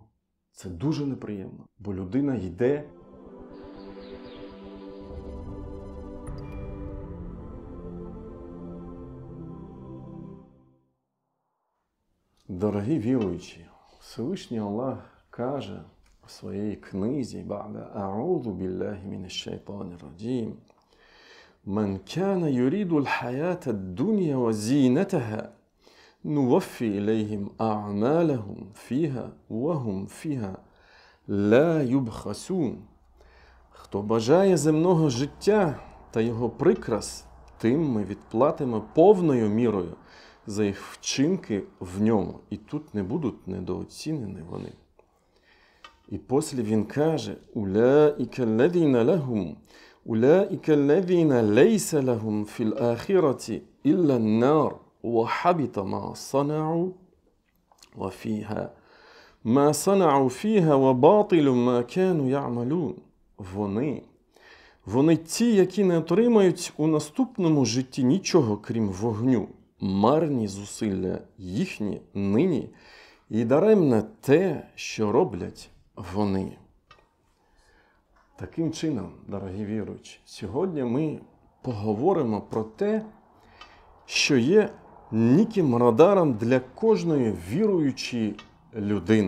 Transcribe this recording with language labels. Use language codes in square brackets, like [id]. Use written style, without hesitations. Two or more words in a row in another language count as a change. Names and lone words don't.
[uk] Це дуже неприємно, бо людина йде. Дорогі віруючі, Всевишній Аллах каже у своїй [ar] книзі «بعد أعوذ بالله من الشيطان الرجيم» «من كان يريد الحياة الدنيا وزينتها نوف إليهم أعمالهم فيها وهم فيها لا يبخسون». [uk] Хто бажає земного життя та його прикрас, тим ми відплатимо повною мірою за їх вчинки в ньому. І тут не будуть недооцінені вони. І після він каже: [ar] «أولئك الذين ليس لهم في الآخرة إلا النار وحبط ما صنعوا وفيها. ما صنعوا فيها وباطل ما كانوا يعملون». [uk] Вони ті, які не отримають у наступному житті нічого, крім вогню. Марні зусилля їхні нині і даремне те, що роблять вони. Таким чином, дорогі віруючі, сьогодні ми поговоримо про те, що є неким радаром для кожної віруючої людини.